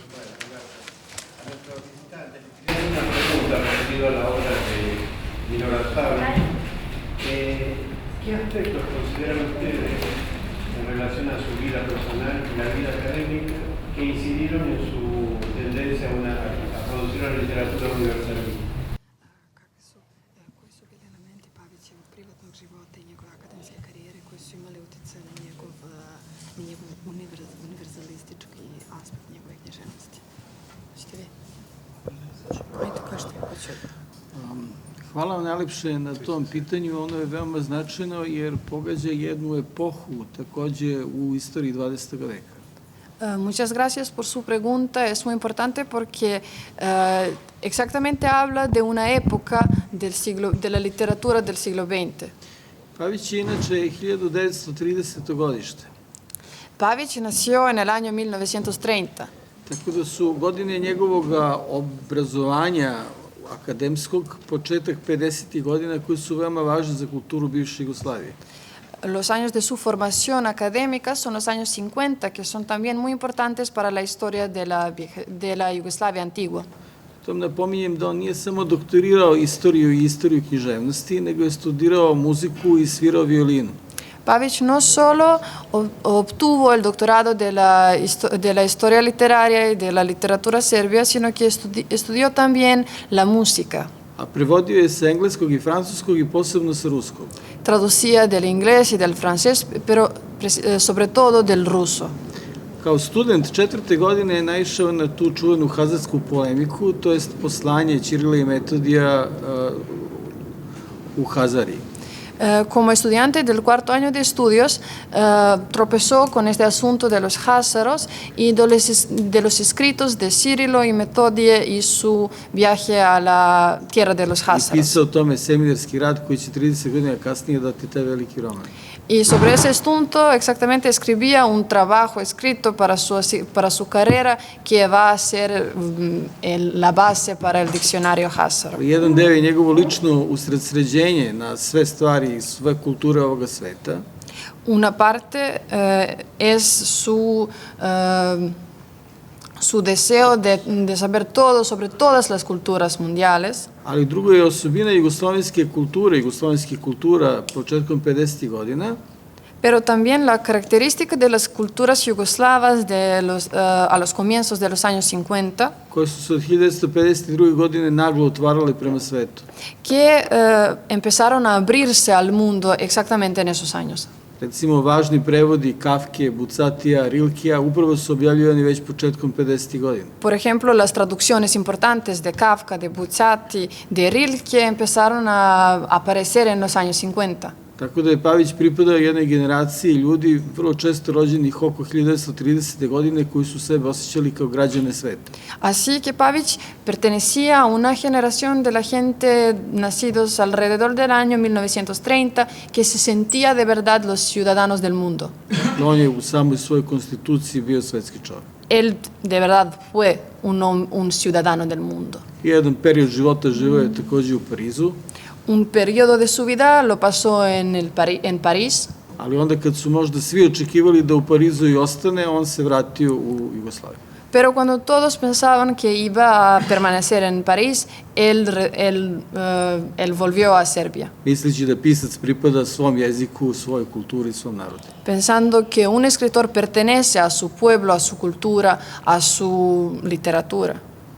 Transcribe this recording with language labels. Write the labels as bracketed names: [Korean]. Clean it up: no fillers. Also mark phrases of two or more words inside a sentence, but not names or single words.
[Spanish] A nuestro visitante, una pregunta referida a la obra de Nino Garzabal. ¿Qué aspectos consideran ustedes en relación a su vida personal y la vida académica que incidieron en su tendencia a producir una literatura universalista? [Serbian] Koji su bili elementi Pavićevog privatnog života i njegove akademske karijere koji su imali utjecaj na njegov univerzalistički aspekt njegove književnosti? Hoćete vi? Ajde, kažete. Hvala vam najlepše na tom pitanju. Ono je veoma značajno jer pogađa jednu epohu takođe u istoriji 20. veka. [Spanish] Muchas gracias por su pregunta. Es muy importante porque exactamente habla de una época de la literatura del siglo XX. [Serbian] Pavić je inače 1930. godište. [Spanish] Pavić nació en el año 1930. [Serbian] Tako da su godine njegovog obrazovanja akademskog početak 50. godina koji su veoma važni za kulturu bivše Jugoslavije. [Spanish] Los años de su formación académica son los años 50, que son también muy importantes para la historia de la Yugoslavia antigua. [Serbian] Tom napominjem da on nije samo doktorirao istoriju i istoriju književnosti, nego je studirao muziku i svirao violinu. [Spanish] Pavić no solo obtuvo el doctorado de la historia literaria y de la literatura serbia, sino que estudió también la música. [Serbian] A prevodio je sa engleskog i francuskog i posebno sa ruskog. [Spanish] Traducía del inglés y del francés, pero sobre todo del ruso. [Serbian] Kao student 4. godine je naišao na tu čuvenu hazarsku polemiku, to jest poslanje Ćirila i Metodija u Hazariji. [Spanish] Como estudiante del 4. año de estudios, tropezó con este asunto de los házaros y de los escritos de Cirilo y Metodije y su viaje a la tierra de los [Serbian] I [Spanish] házaros. [Serbian] pisao o tome seminarski rad koji će 30 godina kasnije dati taj veliki roman. [Spanish] Y sobre ese asunto exactamente escribía un trabajo escrito para su carrera que va a ser la base para el diccionario házaro. [Serbian] Jedan deo je njegovo lično usredsređenje na sve stvari i sve kulture ovoga sveta. [Spanish] Una parte es su deseo de saber todo sobre todas las culturas mundiales. [Serbian] Ali drugo je osobina jugoslovenske kultura početkom 50. godina, [Spanish] Pero también la característica de las culturas yugoslavas a los comienzos de los años 50, [Serbian] koje su se od 1952. godine naglo otvarale prema svetu. [Spanish] que empezaron a abrirse al mundo exactamente en esos años. [Serbian] Recimo, važni prevodi Kafke, Bucatija, Rilkija upravo su objavljivani već početkom 50. godina. [Spanish] Por ejemplo, las traducciones importantes de Kafka, de Buzzati, de Rilke empezaron a aparecer en los años 50. [Serbian] Tako da je Pavić pripadao jednoj generaciji ljudi vrlo često rođenih oko 1930. godine koji su sebe osjećali kao građane sveta. [Spanish] Así que Pavić pertenecía a una generación de la gente nacidos alrededor del año 1930 que se sentía de verdad los ciudadanos del mundo. [Serbian] On je u samoj svojoj konstituciji bio svetski čovjek. [Spanish] Él de verdad fue un ciudadano del mundo. [Serbian] Jedan period života živeo je takođe u Parizu, [Spanish] Un periodo de su vida lo pasó en París, [Serbian] ali onda kad su možda svi očekivali da u Parizu i ostane, on se vratio u Jugoslaviju. [Spanish] pero cuando todos pensaban que iba a permanecer en París, él volvió a Serbia, [Serbian] Misleći da pisac pripada svom jeziku, svojoj kulturi, svom narodu. [Spanish] pensando que un escritor pertenece a su pueblo, a su cultura, a su literatura.